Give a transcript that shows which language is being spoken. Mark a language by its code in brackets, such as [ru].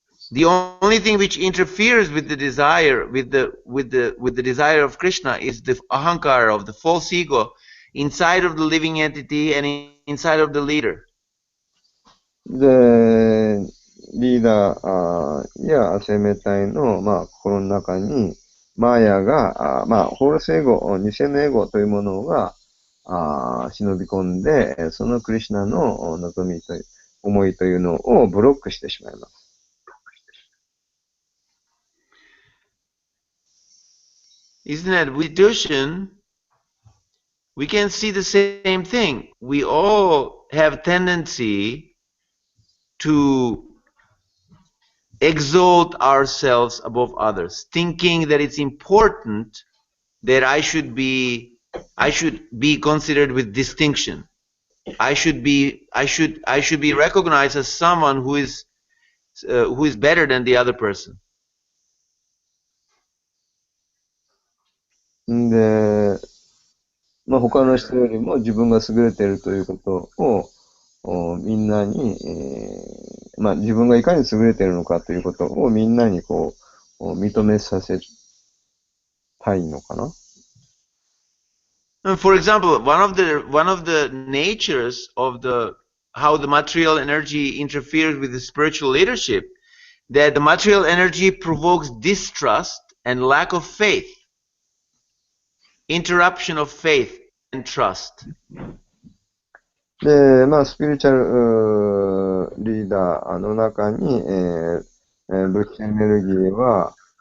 [en] The only thing which interferes with the desire, with the desire of Krishna, is the ahankara of the false ego inside of the living entity and inside of the leader. [ja] で、リーダーや生命体の、心の中に、マーヤが、ホールスエゴ、偽のエゴというものが忍び込んで、そのクリシュナの望みという、思いというのをブロックしてしまいます。 [en] Isn't that with devotion, we can see the same thing. We all have tendency to exalt ourselves above others, thinking that it's important that I should be considered with distinction. I should be recognized as someone who is better than the other person. [ja] で、他の人よりも自分が優れているということをみんなに、自分がいかに優れているのかということをみんなに認めさせたいのかな。 [en] For example, one of the natures of how the material energy interferes with the spiritual leadership, that the material energy provokes distrust and lack of faith, interruption of faith and trust. [ja] で、スピリチュアルリーダーの中に、物質エネルギーは、